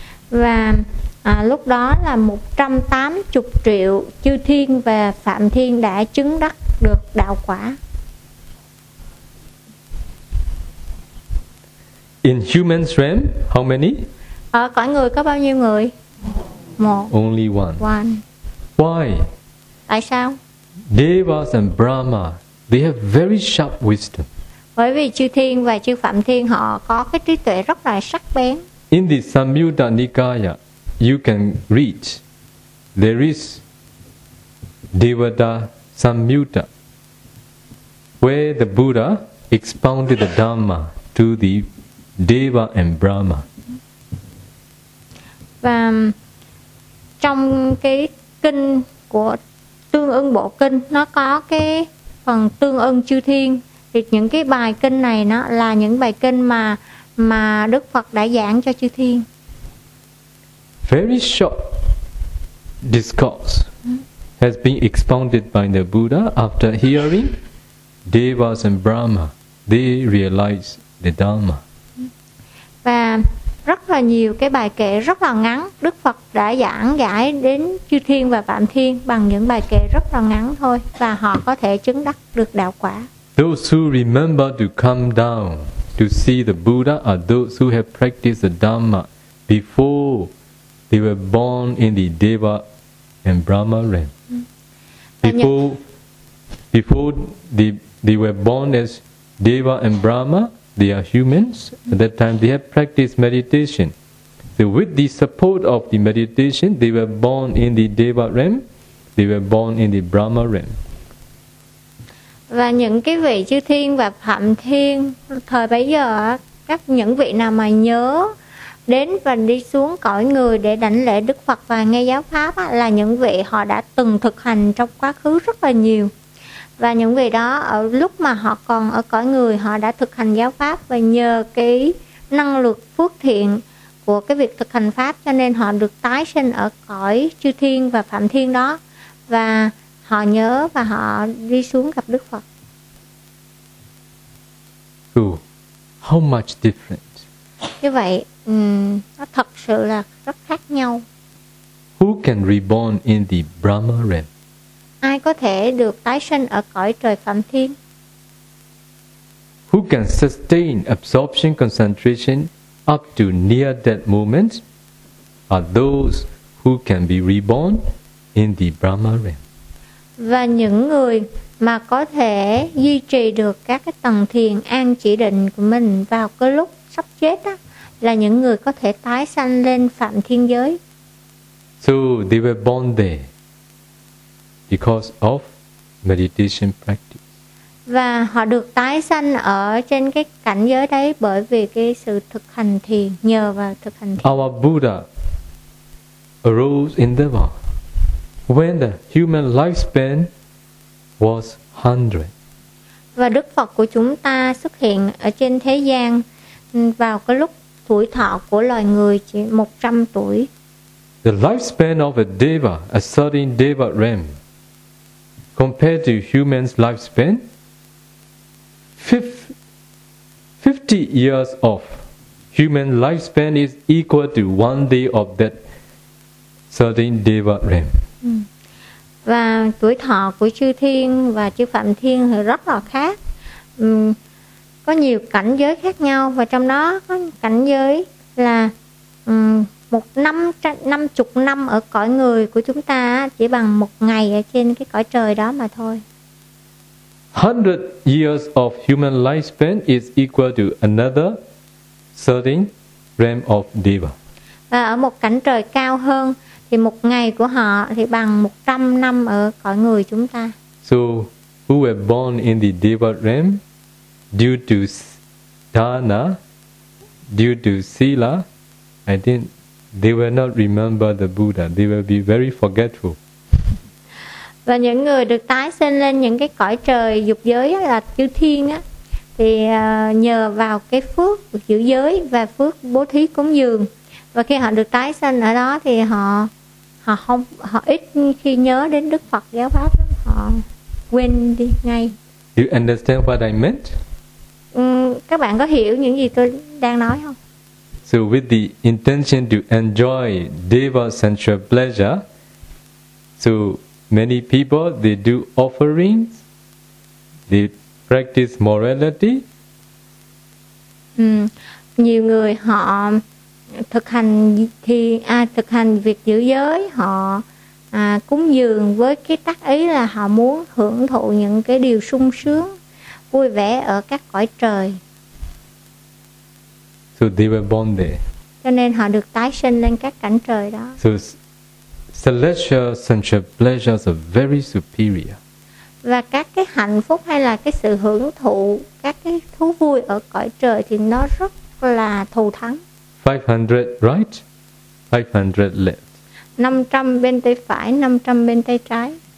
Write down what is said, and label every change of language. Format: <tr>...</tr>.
<vi>Và lúc đó là 180 triệu chư thiên và phạm thiên đã chứng đắc được đạo quả.</vi> <en>In human realm, how many?</en> <vi>Ở cõi người có bao nhiêu người? Một.</vi> <en>Only one. One. Why?</en> <vi>Tại sao?</vi> <en>Devas and Brahma, they have very sharp wisdom.</en> <vi>Bởi vì chư thiên và chư phạm thiên họ có cái trí tuệ rất là sắc bén.</vi> <en>In the Samyutta Nikaya, you can read, there is Devada Samyutta, where the Buddha expounded the Dhamma to the Deva and Brahma.</en> <vi>Và trong cái kinh của tương ưng bộ kinh, nó có cái phần tương ưng chư thiên. Thì những cái bài kinh này nó là những bài kinh mà Đức Phật đã giảng cho chư thiên.</vi> <en>Very short discourse has been expounded by the Buddha after hearing Devas and Brahma. They realize the Dharma.</en> <vi>Và rất là nhiều cái bài kệ rất là ngắn Đức Phật đã giảng giải đến chư thiên và phạm thiên bằng những bài kệ rất là ngắn thôi và họ có thể chứng đắc được đạo quả.</vi> <en>Those who remember to come down to see the Buddha are those who have practiced the Dharma before they were born in the Deva and Brahma realm. Before they were born as Deva and Brahma, they are humans. At that time, they have practiced meditation. So with the support of the meditation, they were born in the Deva realm, they were born in the Brahma realm.</en> <vi>Và những cái vị chư thiên và phạm thiên thời bấy giờ, các những vị nào mà nhớ đến và đi xuống cõi người để đảnh lễ Đức Phật và nghe giáo pháp là những vị họ đã từng thực hành trong quá khứ rất là nhiều. Và những vị đó ở lúc mà họ còn ở cõi người, họ đã thực hành giáo pháp và nhờ cái năng lực phước thiện của cái việc thực hành pháp cho nên họ được tái sinh ở cõi chư thiên và phạm thiên đó. Và họ nhớ và họ đi xuống gặp Đức Phật.</vi> <en>Ooh, how much different?</en> <vi>Như vậy, nó thật sự là rất khác nhau.</vi> <en>Who can reborn in the Brahma realm?</en> <vi>Ai có thể được tái sinh ở cõi trời phạm thiên?</vi> <en>Who can sustain absorption concentration up to near death moments are those who can be reborn in the Brahma realm.</en> <vi>Và những người mà có thể duy trì được các cái tầng thiền an chỉ định của mình vào cái lúc sắp chết đó, là những người có thể tái sanh lên phạm thiên giới.</vi> <en>So they were born there because of meditation practice.</en> <vi>Và họ được tái sanh ở trên cái cảnh giới đấy bởi vì cái sự thực hành thiền, nhờ vào thực hành thiền.</vi> <en>Our Buddha arose in the world when the human lifespan was 100.</en> <vi>Và Đức Phật của chúng ta xuất hiện ở trên thế gian vào cái lúc tuổi thọ của loài người chỉ 100 tuổi.</vi> <en>The lifespan of a deva, a certain deva realm, compared to human's lifespan, 50 years of human lifespan is equal to one day of that certain deva realm.</en> <vi>Và tuổi thọ của chư thiên và chư phạm thiên thì rất là khác. Có nhiều cảnh giới khác nhau và trong đó có cảnh giới là một năm, 50 năm ở cõi người của chúng ta chỉ bằng một ngày ở trên cái cõi trời đó mà thôi.</vi> <en>100 years of human lifespan is equal to another certain realm of deva.</en> <vi>Và ở một cảnh trời cao hơn thì một ngày của họ thì bằng 100 năm ở cõi người chúng ta.</vi> <en>So, who were born in the Deva realm due to dana, due to sila, I think They will not remember the Buddha. They will be very forgetful.</en> <vi>Và những người được tái sinh lên những cái cõi trời dục giới là chư thiên á, thì nhờ vào cái phước giữ giới và phước bố thí cúng dường. Và khi họ được tái sinh ở đó thì họ ít khi nhớ đến Đức Phật giáo pháp, họ quên đi ngay.</vi> <en>You understand what I meant?</en> <vi>Các bạn có hiểu những gì tôi đang nói không?</vi> <en>So with the intention to enjoy deva sensual pleasure, so many people they do offerings, they practice morality.</en> <vi>Nhiều người họ thực hành thì thực hành việc giữ giới, họ cúng dường với cái tác ý là họ muốn hưởng thụ những cái điều sung sướng vui vẻ ở các cõi trời.</vi> <en>So they were born there.</en> <vi>Cho nên họ được tái sinh lên các cảnh trời đó.</vi> <en>So celestial sensual pleasures are very superior.</en> <vi>Và các cái hạnh phúc hay là cái sự hưởng thụ các cái thú vui ở cõi trời thì nó rất là thù thắng.</vi> <en>500 right, 500 left.</en> <vi>500 bên tay phải, 500 bên tay trái.</vi>